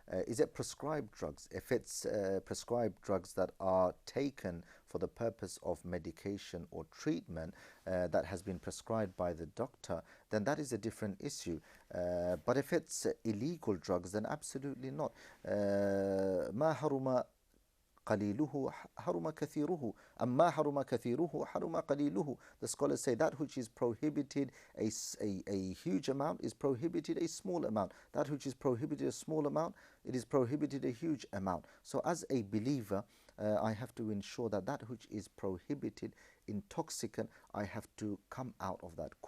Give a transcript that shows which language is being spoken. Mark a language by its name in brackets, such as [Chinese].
[English] Is it prescribed drugs? If it's prescribed drugs that are taken for the purpose of medication or treatment that has been prescribed by the doctor, then that is a different issue. But if it's illegal drugs, then absolutely not. [Arabic] ما حرم قليله حرم كثيره أما حرم كثيره حرم قليله. [English] The scholars say that which is prohibited a huge amount is prohibited a small amount. That which is prohibited a small amount, it is prohibited a huge amount. So as a believer, I have to ensure that that which is prohibited, intoxicant, I have to come out of that.